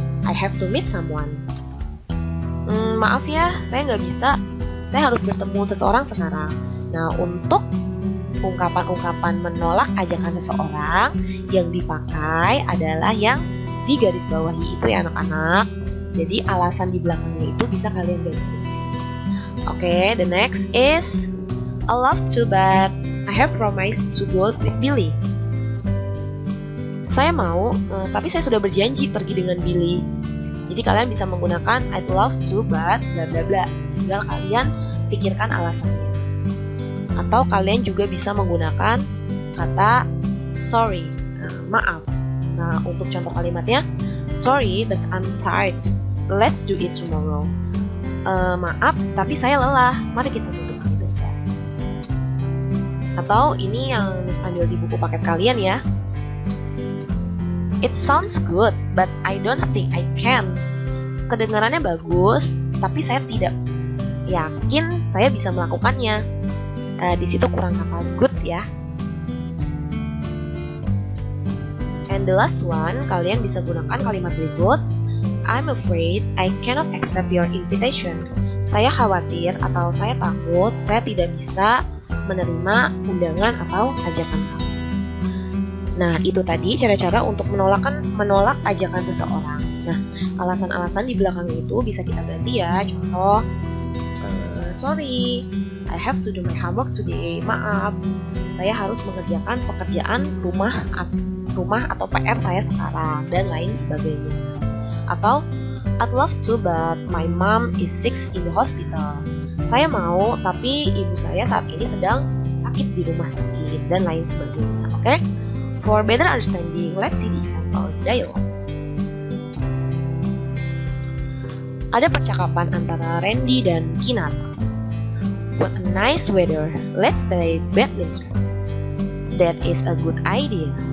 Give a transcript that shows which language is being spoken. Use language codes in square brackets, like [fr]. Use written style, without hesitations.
[en] I have to meet someone. [id] Maaf ya, saya nggak bisa. Saya harus bertemu seseorang sekarang. Nah, untuk ungkapan-ungkapan menolak ajakan seseorang yang dipakai adalah yang di garis bawahi itu ya anak-anak. Jadi alasan di belakangnya itu bisa kalian ganti. [en] Oke, the next is I love to but I have promised to go with Billy. [id] Saya mau, tapi saya sudah berjanji pergi dengan Billy. Jadi kalian bisa menggunakan [en] I'd love to but bla bla bla. [id] Tinggal kalian pikirkan alasannya. Atau kalian juga bisa menggunakan kata sorry, maaf. Nah, untuk contoh kalimatnya, [en] sorry but I'm tired. Let's do it tomorrow. [id] Maaf, tapi saya lelah. Mari kita duduk hari besok. Atau ini yang ambil di buku paket kalian ya. [en] It sounds good, but I don't think I can. [id] Kedengarannya bagus, tapi saya tidak yakin saya bisa melakukannya. Di situ kurang kata good ya. [en] And the last one, [id] kalian bisa gunakan kalimat berikut. [en] I'm afraid I cannot accept your invitation. [id] Saya khawatir atau saya takut saya tidak bisa menerima undangan atau ajakan kamu. Nah, itu tadi cara-cara untuk menolak ajakan seseorang. Nah, alasan-alasan di belakang itu bisa kita ganti ya. [en] Contoh, sorry, I have to do my homework today. [id] Maaf, saya harus mengerjakan pekerjaan rumah atau PR saya sekarang, dan lain sebagainya. [en] Atau I'd love to but my mom is sick in the hospital. [id] Saya mau, tapi ibu saya saat ini sedang sakit di rumah sakit, dan lain sebagainya. Oke? [en] For better understanding, let's see the sample dialogue. [id] Ada percakapan antara Randy dan Kinar. [en] What a nice weather. Let's play badminton. That is a good idea.